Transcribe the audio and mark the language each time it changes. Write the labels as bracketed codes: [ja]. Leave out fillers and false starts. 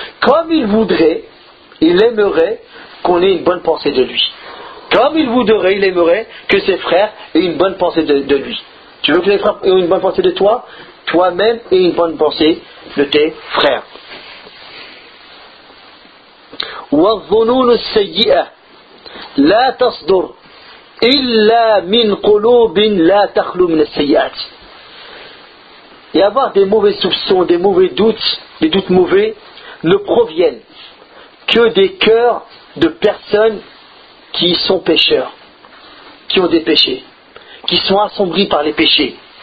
[fr] Comme il voudrait, il aimerait qu'on ait une bonne pensée de lui. Comme il voudrait, il aimerait que ses frères aient une bonne pensée de lui. Tu veux que les frères aient une bonne pensée de toi ? Toi-même aies une bonne pensée de tes frères. [ar] والظنون السيئة لا تصدر إلا من قلوب لا تخلو من السيئات. [fr] Et avoir des mauvais soupçons, des mauvais doutes, des doutes mauvais, ne proviennent que des cœurs de personnes qui sont pécheurs, qui ont des péchés, qui sont assombris par les péchés.